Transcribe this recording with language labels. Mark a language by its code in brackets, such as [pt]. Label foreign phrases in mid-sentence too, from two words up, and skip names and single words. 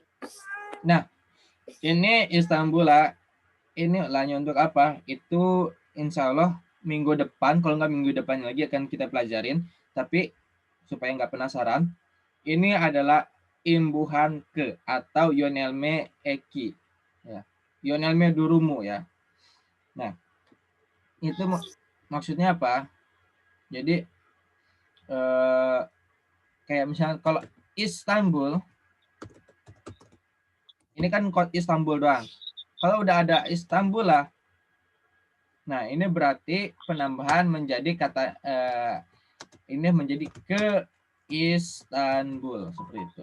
[id] Nah, ini Istanbul ini lah-nya untuk apa? Itu [ar] insya Allah [id] minggu depan, kalau nggak minggu depan lagi akan kita pelajarin. Tapi supaya nggak penasaran, ini adalah imbuhan ke atau [tr] yonelme eki. [id] Ya. [tr] Yonelme durumu [id] ya. Nah, itu maksudnya apa? Jadi kayak misalnya kalau Istanbul, ini kan kota Istanbul doang. Kalau udah ada Istanbul lah, nah ini berarti penambahan menjadi kata ini menjadi ke Istanbul seperti itu.